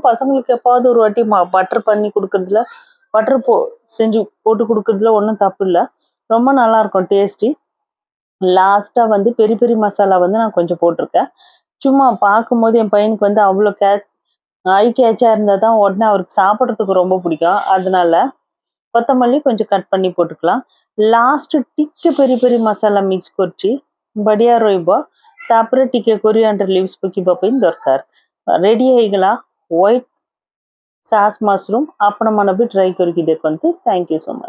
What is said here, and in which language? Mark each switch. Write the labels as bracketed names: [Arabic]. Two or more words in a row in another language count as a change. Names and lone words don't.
[Tamil] பசங்களுக்கு எப்பாவது ஒரு வாட்டி பட்டர் பண்ணி கொடுக்குறதுல பட்டர் செஞ்சு போட்டு கொடுக்குறதுல ஒன்றும் தப்பு இல்லை, ரொம்ப நல்லாயிருக்கும் டேஸ்டி। லாஸ்ட்டாக வந்து பெரி பெரி மசாலா வந்து நான் கொஞ்சம் போட்டிருக்கேன், சும்மா பார்க்கும்போது என் பையனுக்கு வந்து அவ்வளோ [English] eye catch [Tamil] இருந்தால் தான் உடனே அவருக்கு சாப்பிட்றதுக்கு ரொம்ப பிடிக்கும், அதனால கொத்தமல்லி கொஞ்சம் କଟ୍ பண்ணி போட்டுக்கலாம்। [Odia] ଲାଷ୍ଟ ଟିକେ ପେରି ପେରି ମସଲା ମିକ୍ସ କରୁଛି, ବଢ଼ିଆ ରହିବ। ତାପରେ ଟିକେ [English] coriander leaves [Odia] ପକାଇବା ପାଇଁ ଦରକାର। ରେଡ଼ି ହେଇଗଲା [English] white sauce mushroom, [Odia] ଆପଣମାନେ ବି ଟ୍ରାଏ କରିକି ଦେଖନ୍ତୁ। [English] thank you so much.